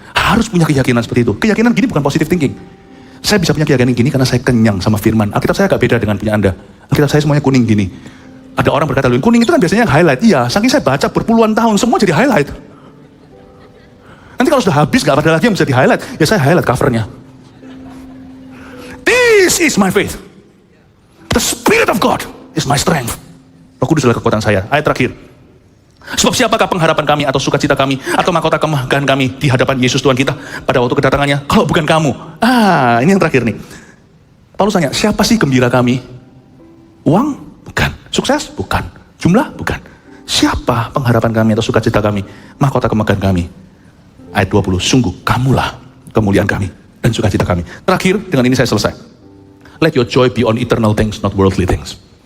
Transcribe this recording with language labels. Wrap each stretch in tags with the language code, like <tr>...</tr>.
<id>Harus punya keyakinan seperti itu. Keyakinan gini bukan positive thinking. Saya bisa punya keyakinan gini karena saya kenyang sama firman. Alkitab saya agak beda dengan punya Anda. Alkitab saya semuanya kuning gini. Ada orang berkata, kuning itu kan biasanya yang highlight. Iya, saking saya baca berpuluhan tahun, semua jadi highlight. Nanti kalau sudah habis, gak ada lagi yang bisa di highlight. Ya saya highlight covernya.</id> <en>This is my faith. The Spirit of God is my strength.</en> <id>Roh Kudus adalah kekuatan saya. Ayat terakhir. Sebab siapakah pengharapan kami atau sukacita kami atau mahkota kemegahan kami di hadapan Yesus Tuhan kita pada waktu kedatangannya, kalau bukan kamu. Ini yang terakhir nih. Paulus tanya, siapa sih gembira kami? Uang? Bukan. Sukses? Bukan. Jumlah? Bukan. Siapa pengharapan kami atau sukacita kami? Mahkota kemegahan kami. Ayat 20, sungguh kamulah kemuliaan kami dan sukacita kami. Terakhir, dengan ini saya selesai.</id> <en>Let your joy be on eternal things, not worldly things.</en>